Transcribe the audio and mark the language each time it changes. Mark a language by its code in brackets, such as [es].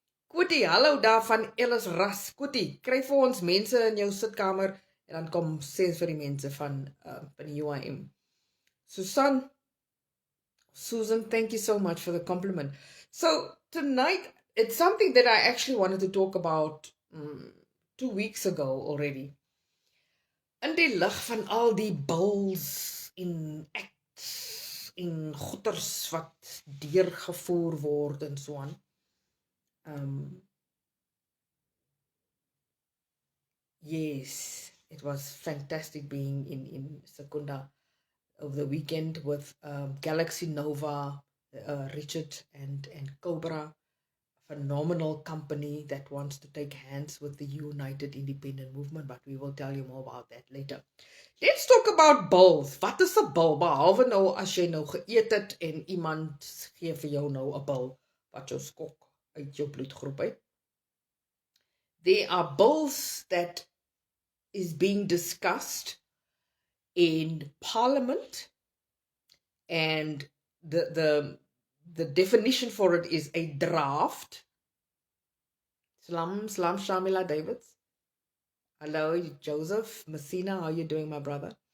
[af] Koetie, hallo daar van Ellis Ras. Koetie, kry vir ons mense in jou sitkamer en dan kom sê vir die mense van die UIM. [en] Susan, thank you so much for the compliment. So tonight, it's something that I actually wanted to talk about 2 weeks ago already. [af] In die lig van al die bills en acts en goeders wat deurgevoer word en so aan. [en] Yes, it was fantastic being in Secunda over the weekend with Galaxy Nova, Richard and Cobra, a phenomenal company that wants to take hands with the United Independent Movement, but we will tell you more about that later. Let's talk about bills. [af] Wat is 'n bil? Behalwe nou as jy nou geëet het en iemand gee vir jou nou 'n bil wat jou skok uit jou bloedgroep uit. [en] There are bills that is being discussed in Parliament, and the definition for it is a draft. Salam Shamila Davids. Hello, Joseph Messina, how are you doing, my brother?